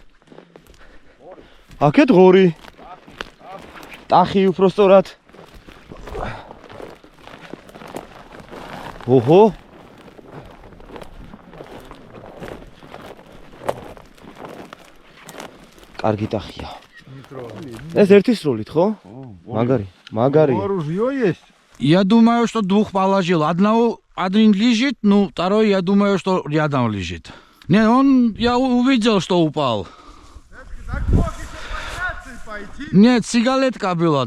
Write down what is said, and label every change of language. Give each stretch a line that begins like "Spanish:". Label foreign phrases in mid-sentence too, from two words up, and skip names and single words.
Georgian: აქეთ ღორი. ტახი უფრო სწორად. ოჰო. კარგი ტახია. ეს ერთი სროლით, ხო? Магари.
Russian: Оружие есть? Я думаю, что двух положил. Один лежит, ну, второй, я думаю, что рядом лежит. Не, я увидел, что упал. Нет, сигаретка была.